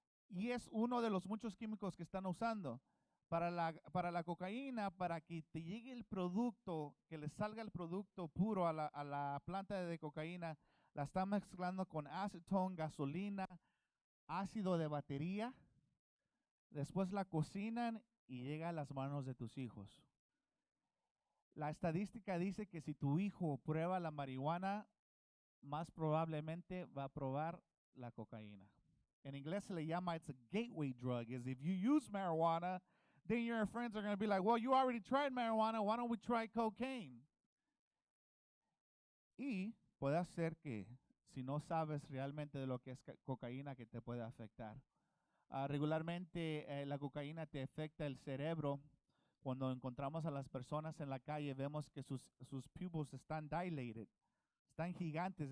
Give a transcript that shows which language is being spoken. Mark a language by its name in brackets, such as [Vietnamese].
[Spanish] Y es uno de los muchos químicos que están usando. Para la cocaína, para que te llegue el producto, que le salga el producto puro a la planta de cocaína, la están mezclando con acetone, gasolina, ácido de batería. Después la cocinan y llega a las manos de tus hijos. La estadística dice que si tu hijo prueba la marihuana, más probablemente va a probar la cocaína. En inglés se le llama, [English] it's a gateway drug, is if you use marijuana, then your friends are going to be like, well, you already tried marijuana, why don't we try cocaine? [Spanish] Y puede ser que si no sabes realmente de lo que es cocaína, que te puede afectar. Regularmente la cocaína te afecta el cerebro. Cuando encontramos a las personas en la calle, vemos que sus pupils están dilated, están gigantes.